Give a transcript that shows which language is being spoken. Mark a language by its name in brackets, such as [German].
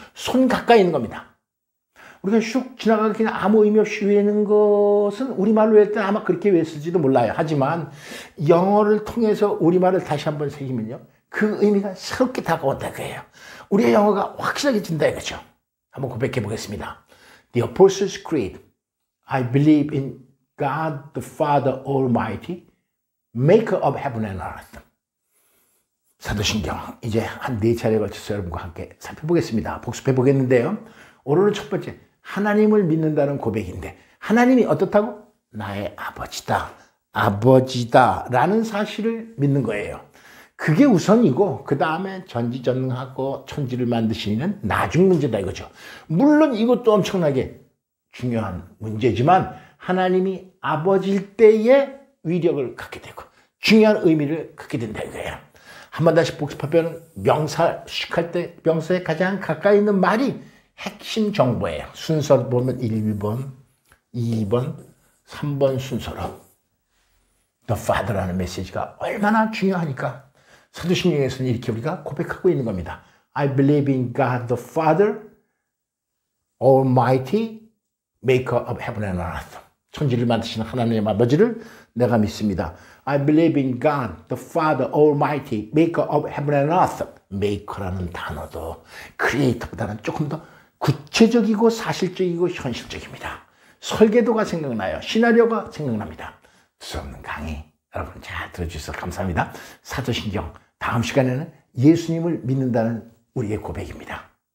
[Korean] 손 가까이 있는 겁니다. 우리가 슉 지나가게 그냥 아무 의미 없이 외우는 것은 우리말로 할 때는 아마 그렇게 외웠을지도 몰라요. 하지만 영어를 통해서 우리말을 다시 한번 새기면요. 그 의미가 새롭게 다가온다 이거예요. 우리의 영어가 확실하게진다 이거죠. 한번 고백해 보겠습니다. [English] The Apostles' Creed. I believe in God the Father Almighty, maker of heaven and earth. [Korean] 사도신경 이제 한 4차례에 걸쳐서 여러분과 함께 살펴보겠습니다. 복습해 보겠는데요. 오늘은 첫 번째, 하나님을 믿는다는 고백인데 하나님이 어떻다고? 나의 아버지다. 아버지다 라는 사실을 믿는 거예요. 그게 우선이고 그 다음에 전지전능하고 천지를 만드신 이는 나중 문제다 이거죠. 물론 이것도 엄청나게 중요한 문제지만 하나님이 아버지일 때의 위력을 갖게 되고 중요한 의미를 갖게 된다 이거예요. 한 번 다시 복습하면 명사 수식할 때 명사에 가장 가까이 있는 말이 핵심 정보예요. 순서를 보면 1번, 2번, 3번 순서로 The Father라는 메시지가 얼마나 중요하니까 사도신경에서는 이렇게 우리가 고백하고 있는 겁니다. [English] I believe in God the Father Almighty, Maker of Heaven and Earth. [Korean] 천지를 만드시는 하나님의 아버지를 내가 믿습니다. [English] I believe in God the Father Almighty, Maker of Heaven and Earth. [Korean] Maker라는 단어도 Creator보다는 조금 더 구체적이고 사실적이고 현실적입니다. 설계도가 생각나요. 시나리오가 생각납니다. 두서없는 강의 여러분 잘 들어주셔서 감사합니다. 사도신경 다음 시간에는 예수님을 믿는다는 우리의 고백입니다.